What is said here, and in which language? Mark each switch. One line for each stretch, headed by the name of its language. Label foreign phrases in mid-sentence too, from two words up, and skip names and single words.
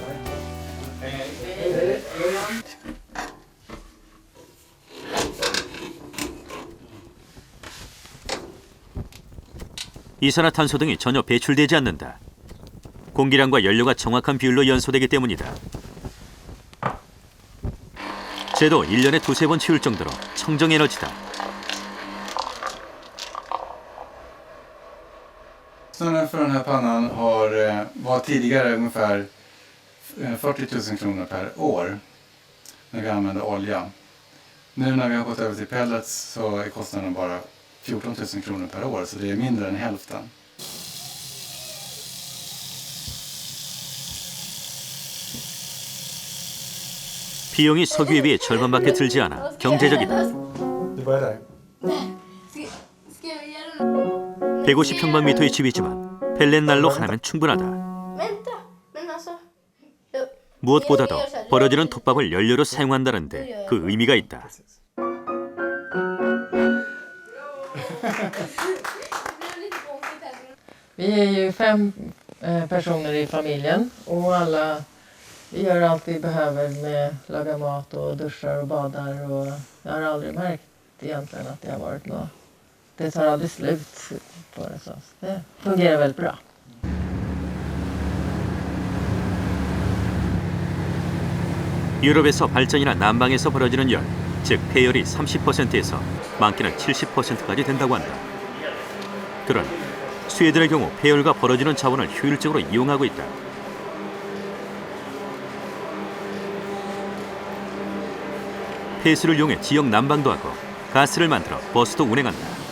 Korean: 이산화탄소 등이 전혀 배출되지 않는다. 공기량과 연료가 정확한 비율로 연소되기 때문이다. 쟤도 1년에 2-3번 치울 정도로 청정에너지다.
Swedish: Kostnaden för den här pannan var tidigare ungefär 40 000 kronor per år när vi använde olja. Nu när vi har gått över till pellets så är kostnaden bara 14 000 kronor per år, så det är mindre än hälften.
Korean: 비용이 석유에 비해 절반밖에 들지 않아 경제적이다. 150평방미터의 집이지만 펠렛 난로 하나면 충분하다. 무엇보다도 버려지는 톱밥을 연료로 사용한다는데 그 의미가 있다.
Swedish: Vi är ju 5 personer i familjen och alla vi gör allt vi behöver med laga mat och duschar och badar och jag har aldrig märkt egentligen att det har varit något. Det tar aldrig slut på det så det fungerar väldigt bra.
Korean: 유럽에서 발전이나 난방에서 벌어지는 열, 즉 폐열이 30%에서 많게는 70%까지 된다고 한다. 그러나 스웨덴의 경우 폐열과 벌어지는 자원을 효율적으로 이용하고 있다. 폐수를 이용해 지역 난방도 하고 가스를 만들어 버스도 운행한다.